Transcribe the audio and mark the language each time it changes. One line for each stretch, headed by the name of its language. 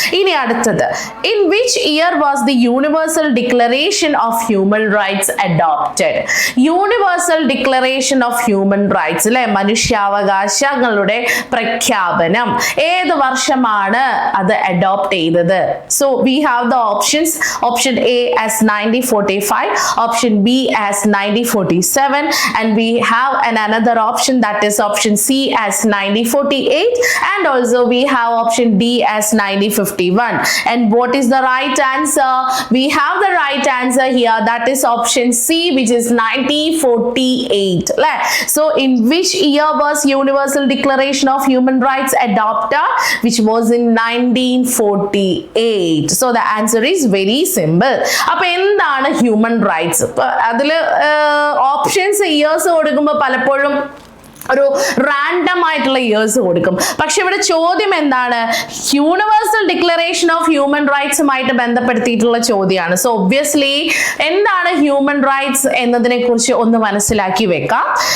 Malayalam: ഇനി അടുത്തത്,
English: In which year was the universal declaration of human rights adopted?
Malayalam: Universal declaration of human rights അല്ലെ, മനുഷ്യാവകാശങ്ങളുടെ പ്രഖ്യാപനം ഏത് വർഷമാണ് അത് അഡോപ്റ്റ് ചെയ്തത്?
English: So we have the options. Option A as 1945, option B as 1947, and we have another option, that is option C as 1948, and also we have option D as 1951. And what is the right answer? We have the right answer here, that is option C, which is 1948. So in which year was Universal Declaration of Human Rights adopted? Which was in 1948. So the answer is very simple.
Malayalam: അപ്പൊ എന്താണ് human rights? അതില് options years കൊടുക്കുമ്പോൾ പലപ്പോഴും ഒരു random ആയിട്ടുള്ള years കൊടുക്കും. പക്ഷെ ഇവിടെ ചോദ്യം എന്താണ്? യൂണിവേഴ്സൽ ഡിക്ലറേഷൻ ഓഫ് ഹ്യൂമൻ റൈറ്റ്സുമായിട്ട് ബന്ധപ്പെടുത്തിയിട്ടുള്ള ചോദ്യമാണ്. സോ ഒബ്വിയസ്ലി എന്താണ് ഹ്യൂമൻ റൈറ്റ്സ് എന്നതിനെ കുറിച്ച് ഒന്ന് മനസ്സിലാക്കി വെക്കാം.